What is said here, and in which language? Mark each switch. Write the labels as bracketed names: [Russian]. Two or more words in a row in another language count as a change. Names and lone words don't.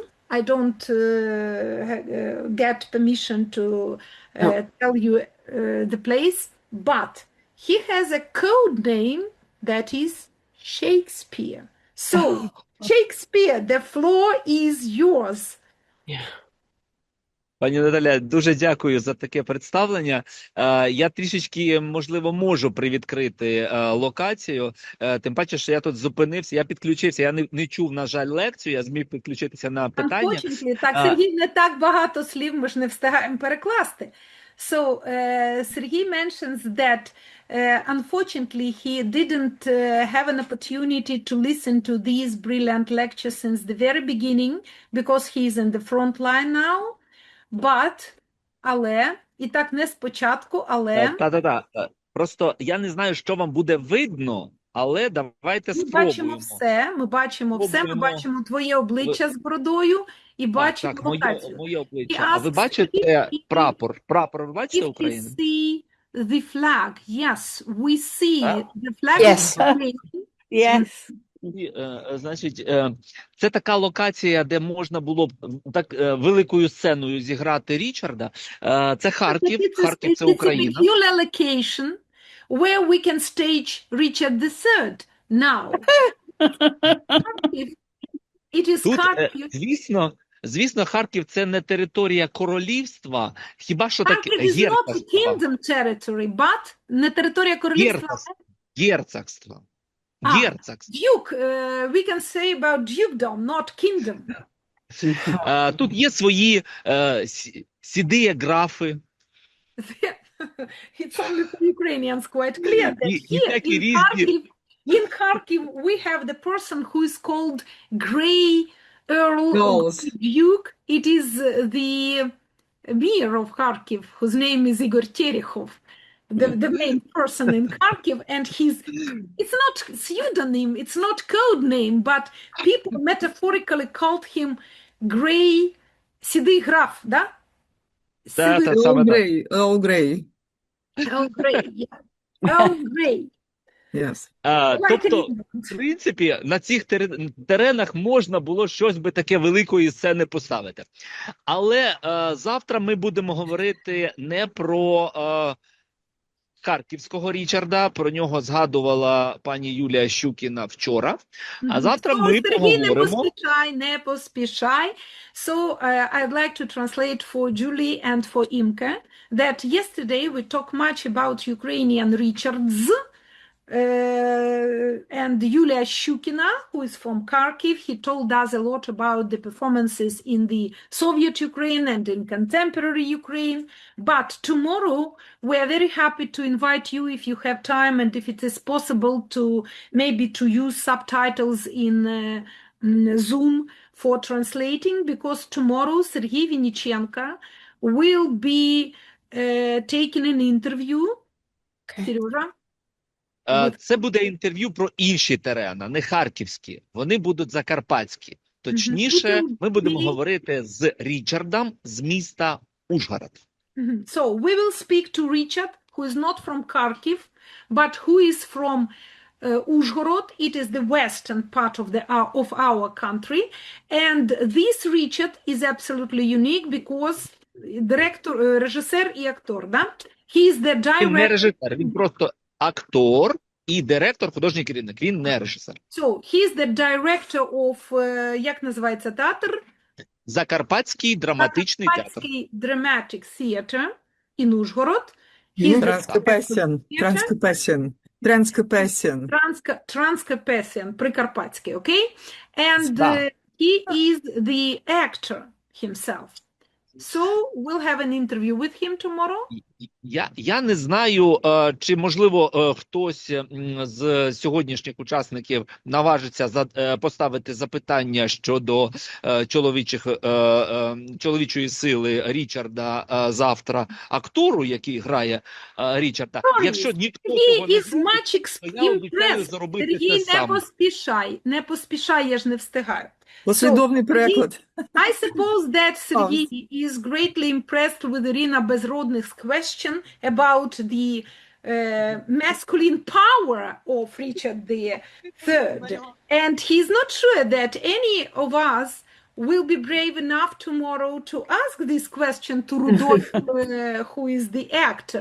[English] I don't get permission to tell you the place, but he has a code name that is Shakespeare. So, Shakespeare, the floor is yours. [Ukrainian] Пані Наталя, дуже дякую за таке представлення. Я трішечки, можливо, можу привідкрити локацію, тим паче, що я тут зупинився, я підключився, я не чув, на жаль, лекцію, я зміг підключитися на питання. Так, Сергій, не так багато слів, ми ж не встигаємо перекласти. [English] So, Sergei mentions that unfortunately he didn't have an opportunity to listen to these brilliant lectures since the very beginning because he's in the front line now. But, [Ukrainian] але, і так не спочатку, але... Просто я не знаю, що вам буде видно, але давайте спробуємо. Ми бачимо все, ми бачимо твоє обличчя з бородою і бачимо локацію. Моє обличчя. А ви бачите прапор? Прапор ви бачите України? [English] If you see the flag, yes, we see the flag. Yes. Yes. [Ukrainian] Значить, це така локація, де можна було б так великою сценою зіграти Річарда. Це Харків, Харків – це Україна. [English] It's a peculiar location where we can stage Richard-III now. It is [Ukrainian] Тут, [English] Kharkiv. [Ukrainian] звісно, Харків – це не територія королівства, хіба що таке [English] Kharkiv is not a [Ukrainian] герцогство. [English] kingdom territory, but [Ukrainian] не територія королівства. Герцогство. Герцогство. [English] Duke, we can say about dukedom, not kingdom. [Ukrainian] Тут є свої сіді графи. [English] It's only for Ukrainians quite clear that [Ukrainian] І [English] here [Ukrainian] такі [English] in [Ukrainian] різні. [English] Kharkiv we have the person who is called Grey Earl or Duke. It is the mayor of Kharkiv, whose name is Igor Terechov, the main person in Kharkiv, and it's not pseudonym, it's not code name, but people metaphorically called him Grey [Ukrainian] Сідий граф, да? [English] Earl Grey. Earl Grey, yeah. Earl Grey. Yes. [Ukrainian] Тобто, в принципі, на цих теренах можна було щось би таке великої сцени поставити. Але завтра ми будемо говорити не про харківського Річарда, про нього згадувала пані Юлія Щукіна вчора. А завтра ми поговоримо... Не поспішай. [English] So, I'd like to translate for Julie and for Imke that yesterday we talked much about Ukrainian Richards, and Yulia Shukina, who is from Kharkiv. He told us a lot about the performances in the Soviet Ukraine and in contemporary Ukraine. But tomorrow, we are very happy to invite you, if you have time and if it is possible, to maybe to use subtitles in Zoom for translating, because tomorrow Sergei Vinichenko will be taking an interview. [Ukrainian] Serежа? Це буде інтерв'ю про інші терени, не харківські. Вони будуть закарпатські. Точніше, ми будемо говорити з Річардом з міста Ужгород. [English] So, we will speak to Richard, who is not from Kharkiv, but who is from Ужгород. It is the western part of our country. And this Richard is absolutely unique because [Ukrainian] режисер і актор, да? [English] He is the director. [Ukrainian] Він не режисер, він просто актор і директор, художній керівник. Він не режисер. [English] So, he is the director of, [Ukrainian] як називається театр? Закарпатський драматичний театр. [English] Закарпатський Dramatic Theatre in Ужгород. [Ukrainian] Транскопесен, прикарпатський, окей? [English] And he is the actor himself. So, we'll have an interview with him tomorrow. [Ukrainian] Я не знаю, чи, можливо, хтось з сьогоднішніх учасників наважиться поставити запитання щодо чоловічої сили Річарда завтра актору, який грає Річарда. Якщо ніхто цього не зробить, то я обіцяю зробити це сам. Не поспішай, я ж не встигаю. Послідовний переклад. [English] I suppose that Sergei is greatly impressed with Irina Bezrodny's question about the masculine power of Richard III. And he's not sure that any of us will be brave enough tomorrow to ask this question to Rudolf, who is the actor.